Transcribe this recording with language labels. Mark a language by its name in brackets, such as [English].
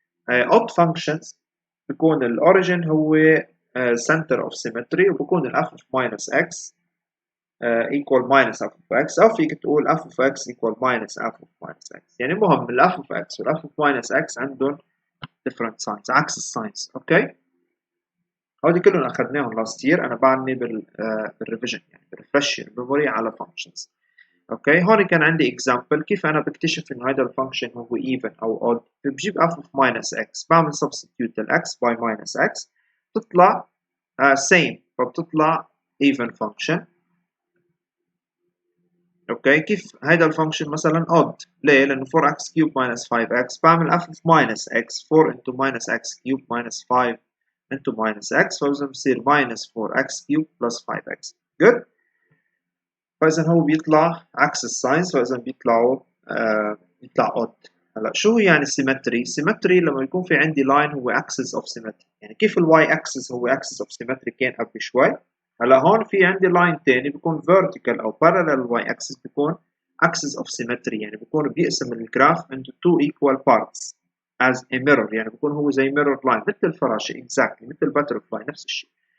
[English] odd functions بيكون الاوريجين هو center of symmetry [Arabic] وبكون ال [English] f of minus x equal minus f of x [Arabic] أو فيك تقول [English] f of x equal minus f of minus x. [Arabic] يعني مهم ال f of x وال f of minus x عندهم [English] different signs [Arabic] عكس الساينز. اوكي هودي كلهم أخذناهم [English] last year. [Arabic] أنا بعدني بالريفيجن يعني بالريفرش الميموري على functions. اوكي هون كان عندي example كيف أنا بكتشف إنه هذا الفانكشن هو even أو odd. بجيب f of minus x بعمل [English] substitute ال x by minus x تطلع same فبتطلع even function. اوكي [Arabic] كيف هيدا الفانكشن مثلا [English] odd ليه؟ لأنه 4x cube minus 5x بعمل f of minus x 4 into minus x cube minus 5 into minus x فإذا بصير minus 4x cube plus 5x. good. [Arabic] فإذا هو بيطلع عكس الساينز فإذا بيطلع odd. هلا شو يعني symmetry؟ symmetry لما يكون في عندي line هو axis of symmetry. يعني كيف الواي axis هو [English] axis of symmetry [Arabic] كان قبل شوي. هلا هون في عندي line تاني بيكون vertical أو parallel y axis بيكون axis of symmetry. يعني بيكون بيقسم الجراف [English] into two equal parts as a mirror. [Arabic] يعني بيكون هو زي [English] mirror line [Arabic] مثل الفراشة exactly مثل butterfly نفس الشيء.